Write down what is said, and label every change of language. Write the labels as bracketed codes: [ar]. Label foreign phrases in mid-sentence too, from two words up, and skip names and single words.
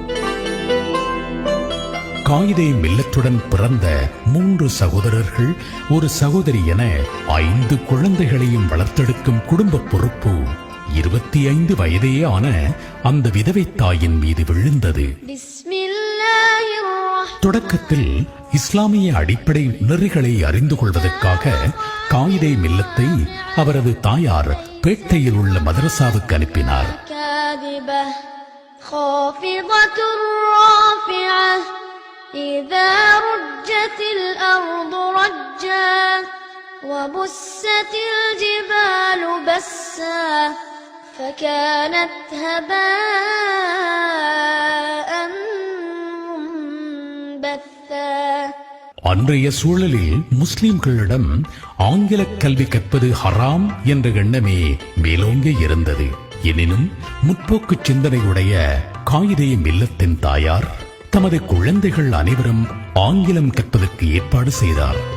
[ta] காயிதே மில்லத்துடன் பிறந்த 3 சகோதரர்கள், ஒரு சகோதரி என 5 குழந்தைகளையும் வளர்த்தெடுக்கும் குடும்ப பொறுப்பு 25 வயதே ஆன அந்த விதவை தாயின் மீது விழுந்தது. தொடக்கத்தில் இஸ்லாமிய அடிப்படை நெறிகளை அறிந்து கொள்வதற்காக காயிதே மில்லத்தை அவரது தாயார் பேட்டையில் உள்ள மதரசாவுக்கு அனுப்பினார். [ar] إذا رجت الأرض رجا وبست الجبال بسا فكانت هباء منبثا. [ta] அன்றைய சூழலில் முஸ்லிம்களிடம் ஆங்கில கல்வி கற்பது ஹராம் என்ற எண்ணமே மேலோங்கி இருந்தது. எனினும் முற்போக்கு சிந்தனையுடைய காயிதே மில்லத்தின் தாயார் தமது குழந்தைகள் அனைவரும் ஆங்கிலம் கற்பதற்கு ஏற்பாடு செய்தார்.